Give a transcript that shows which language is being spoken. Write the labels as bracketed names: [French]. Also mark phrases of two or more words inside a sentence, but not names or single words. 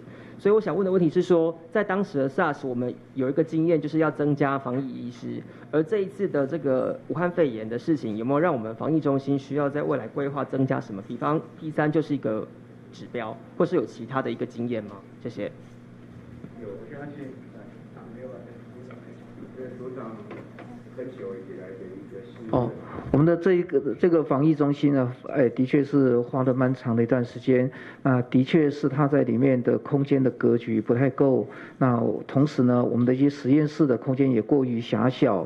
[Chinese] 所以我想問的問題是說，在當時的 SARS 我們有一個經驗，就是要增加防疫醫師，而這一次的這個武漢肺炎的事情，有沒有讓我們防疫中心需要在未來規劃增加什麼？比方 P3 就是一個指標，或是有其他的一個經驗嗎？謝謝。有，我相信沒有組長很久以來的一個哦，我们的这个防疫中心呢，的确是花了蛮长的一段时间。那的确是它在里面的空间的格局不太够。那同时呢，我们的一些实验室的空间也过于狭小。